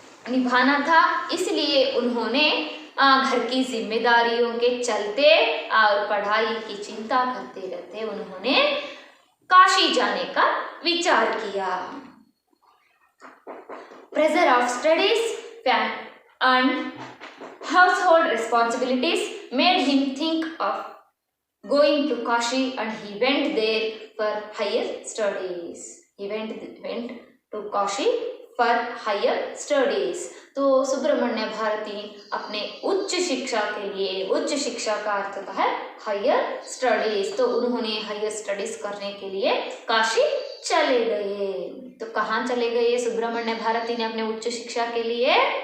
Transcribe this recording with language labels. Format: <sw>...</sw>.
<hi>निभाना था, इसलिए उन्होंने घर की जिम्मेदारियों के चलते और पढ़ाई की चिंता करते रहते उन्होंने काशी जाने का विचार किया।</hi> <en>Pressure of studies and household responsibilities made him think of going to Kashi, and he went there for higher studies. He went to Kashi for higher studies.</en> <hi>तो सुब्रमण्य भारती अपने उच्च शिक्षा के लिए, उच्च शिक्षा का अर्थ होता है हायर स्टडीज, तो उन्होंने हायर स्टडीज करने के लिए काशी चले गए। तो कहाँ चले गए सुब्रमण्य भारती ने अपने उच्च शिक्षा के लिए?</hi>